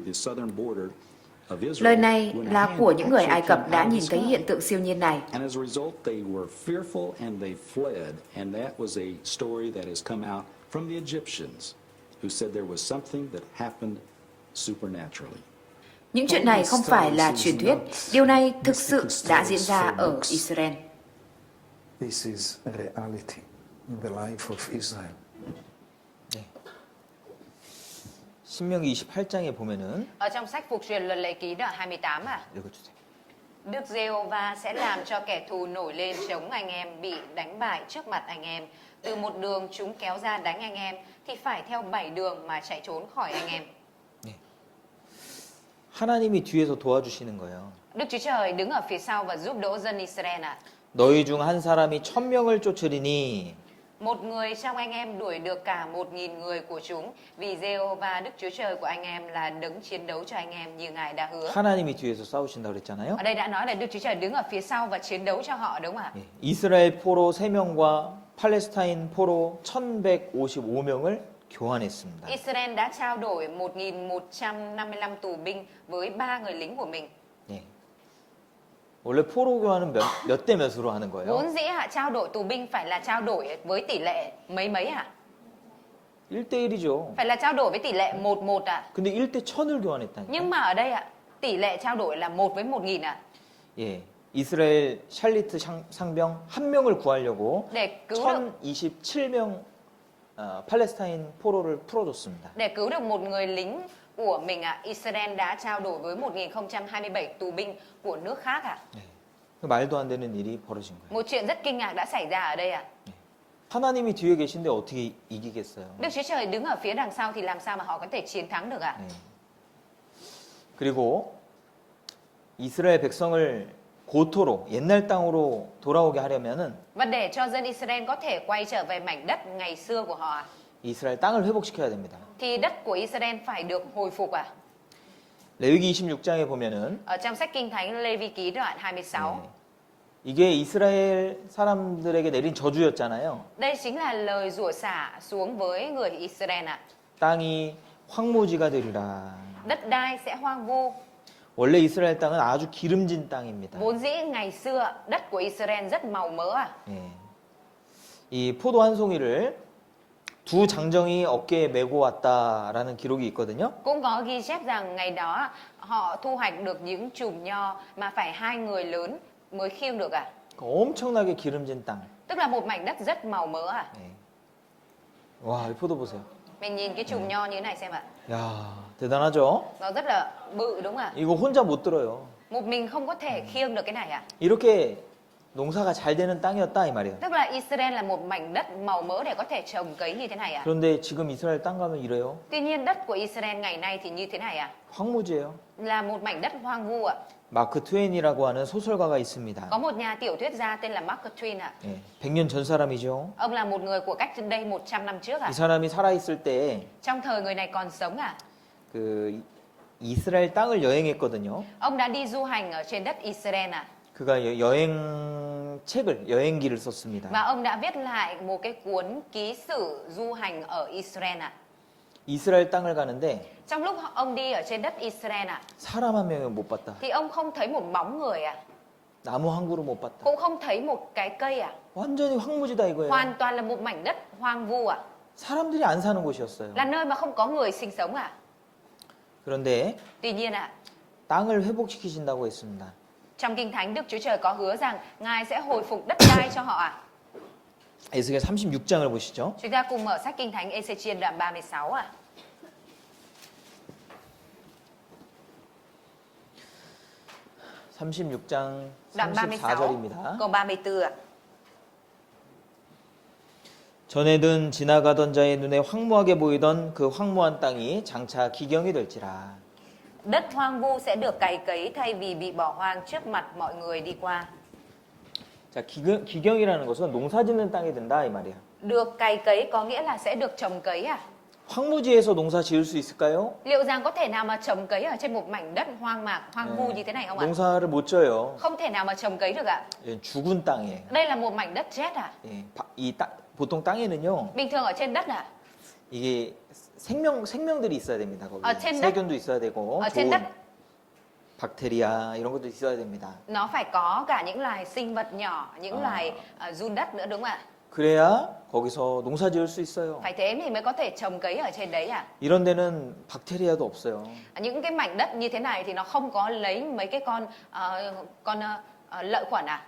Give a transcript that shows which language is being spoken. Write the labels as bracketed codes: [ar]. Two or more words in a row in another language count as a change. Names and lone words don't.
[vi] Lời này là của những người Ai Cập đã nhìn thấy hiện tượng siêu nhiên này. Những chuyện này không phải là truyền thuyết, điều này thực sự đã diễn ra ở Israel. [en] This is a reality in the life of Israel. [ko] 신명기 28장에 보면은 [vi] Ở trong sách Phục truyền luật lệ ký đoạn 28 [ko] 읽어주세요. [vi] Đức Giê-hô-va sẽ làm cho kẻ thù nổi lên chống anh em bị đánh bại trước mặt anh em. Từ một đường chúng kéo ra đánh anh em thì phải theo 7 đường mà chạy trốn khỏi anh em. [ko] 하나님이 뒤에서 도와주시는 거예요. [vi] Đức Chúa Trời đứng ở phía sau và giúp đỡ dân Israel ạ. [ko] 너희 중 한 사람이 1000명을 쫓으리니 [vi] Một người trong anh em đuổi được cả 1000 người của chúng, vì Giê-hô-va Đức Chúa Trời của anh em là đấng chiến đấu cho anh em như Ngài đã hứa. [ko] 하나님이 뒤에서 싸우신다고 그랬잖아요. [vi] Ở đây đã nói là Đức Chúa Trời đứng ở phía sau và chiến đấu cho họ, đúng không ạ? [ko] 이스라엘 포로 3명과 팔레스타인 포로 1155명을 교환했습니다. [vi] Israel đã trao đổi 1155 tù binh với 3 người lính của mình. [ko] 예. 원래 포로 교환은 몇 대 몇으로 하는 거예요? [vi] Vốn dĩ trao đổi tù binh phải là trao đổi với tỷ lệ mấy ạ? [ko] 1대1이죠. [vi] Phải là trao đổi với tỷ lệ 1-1 ạ. [ko] 근데 1대 1000을 교환했다니까. [vi] Nhưng mà ở đây tỷ lệ trao đổi là 1 với 1000 ạ. [ko] 예. 이스라엘 샬리트 상병 1명을 구하려고 [vi] Để cứu được [ko] 1027명 팔레스타인 포로를 풀어줬습니다. [vi] Để cứu được một người lính của mình Israel đã trao đổi với 1027 tù binh của nước khác [ko] 네. 말도 안 되는 일이 벌어진 거예요. [vi] Một chuyện rất kinh ngạc đã xảy ra ở đây [ko] 하나님이 뒤에 계신데 어떻게 이기겠어요? [vi] Đức Chúa Trời đứng ở phía đằng sau thì làm sao mà họ có thể chiến thắng được ạ? [ko] 네. 그리고 이스라엘 백성을 고토로 옛날 땅으로 돌아오게 하려면은 [vi] Và để cho dân Israel có thể quay trở về mảnh đất ngày xưa của họ [ko] 이스라엘 땅을 회복시켜야 됩니다. [vi] thì đất của Israel phải được hồi phục [ko] 레위기 26장에 보면은 [vi] Ở trong sách Kinh Thánh Lê Vi Ký đoạn 26 [ko] 네. 이게 이스라엘 사람들에게 내린 저주였잖아요. [vi] Đây chính là lời rủa xả xuống với người Israel [ko] 땅이 황무지가 되리라. [vi] Đất đai sẽ hoang vu. [ko] 원래 이스라엘 땅은 아주 기름진 땅입니다. [vi] Vốn dĩ ngày xưa đất của Israel rất màu mỡ à. [ko] 예. 이 포도 한 송이를 두 장정이 어깨에 메고 왔다라는 기록이 있거든요. [vi] Cũng có ghi chép rằng ngày đó họ thu hoạch được những chùm nho mà phải 2 người lớn mới khiêng được à. [ko] 엄청나게 기름진 땅. [vi] Tức là một mảnh đất rất màu mỡ à. [ko] 예. 와, 이 포도 보세요. [vi] Mình nhìn cái chùm nho như thế này xem ạ. [ko] 야, 대단하죠? [vi] Nó rất là bự đúng không ạ? [ko] 이거 혼자 못 들어요. [vi] Một mình không có thể khiêng được cái này à. [ko] 이렇게 농사가 잘 되는 땅이었다 이 말이에요. [vi] Tức là Israel là một mảnh đất màu mỡ để có thể trồng cấy như thế này à. [ko] 그런데 지금 이스라엘 땅 가면 이래요. [vi] Tuy nhiên đất của Israel ngày nay thì như thế này à. [ko] 황무지예요. [vi] Là một mảnh đất hoang vu ạ. [ko] 마크 트웨인이라고 하는 소설가가 있습니다. [vi] Có một nhà tiểu thuyết gia tên là Mark Twain ạ. [ko] 예, 100년 전 사람이죠. [vi] Ông là một người của cách đây 100 năm trước ạ. [ko] 이 사람이 살아있을 때 [vi] Trong thời người này còn sống ạ. [ko] 그 이스라엘 땅을 여행했거든요. [vi] Ông đã đi du hành ở trên đất Israel ạ. [ko] 그가 여행책을 여행기를 썼습니다. [vi] Và ông đã viết lại một cái cuốn ký sử du hành ở Israel ạ. [ko] 이스라엘 땅을 가는데 [vi] Trong lúc ông đi ở trên đất Israel ạ, [ko] 사람 한 명을 못 봤다. [vi] thì ông không thấy một bóng người ạ, [ko] 나무 한 그루 못 봤다. [vi] cũng không thấy một cái cây ạ. [ko] 완전히 황무지다 이거예요. [vi] Hoàn toàn là một mảnh đất hoang vu ạ, [ko] 사람들이 안 사는 곳이었어요. [vi] là nơi mà không có người sinh sống ạ. [ko] 그런데 [vi] Tuy nhiên ạ, [ko] 땅을 회복시키신다고 했습니다. [vi] trong Kinh Thánh Đức Chúa Trời có hứa rằng Ngài sẽ hồi phục đất đai cho họ ạ. [ko] 에스겔 36장을 보시죠. [vi] Chúng ta cùng mở sách Kinh Thánh Ê-xê-chiên đoạn 36 ạ. [ko] 36장 [vi] Đoạn 36 [ko] 34절입니다. [vi] câu 34 ạ. [ko] 전에는 지나가던 자의 눈에 황무하게 보이던 그 황무한 땅이 장차 기경이 될지라. [vi] Đất hoang vu sẽ được cày cấy thay vì bị bỏ hoang trước mặt mọi người đi qua. [ko] 자, 기경이라는 것은 농사짓는 땅이 된다 이 말이야. [vi] Được cày cấy có nghĩa là sẽ được trồng cấy à? [ko] 황무지에서 농사 지을 수 있을까요? [vi] Liệu rằng có thể nào mà trồng cấy ở trên một mảnh đất hoang mạc, hoang vu như thế này không ạ? [ko] 농사를 못 져요. [vi] Không thể nào mà trồng cấy được ạ. [ko] 예, 죽은 땅이에요. [vi] Đây là một mảnh đất chết à? [ko] 예, 보통 땅에는요, [vi] Bình thường ở trên đất à? [ko] 이게 생명들이 있어야 됩니다. 거기 [vi] trên đất- [ko] 세균도 있어야 되고 [vi] Ở trên [ko] 좋은 [vi] đất [ko] 박테리아 이런 것도 있어야 됩니다. [vi] nó phải có cả những loài sinh vật nhỏ, những loài giun đất nữa đúng không ạ? [ko] 그래야 거기서 농사 지을 수 있어요. [vi] Phải thế thì mới có thể trồng cấy ở trên đấy à? [ko] 이런 데는 박테리아도 없어요. [vi] Những cái mảnh đất như thế này thì nó không có lấy mấy cái con lợi khuẩn à?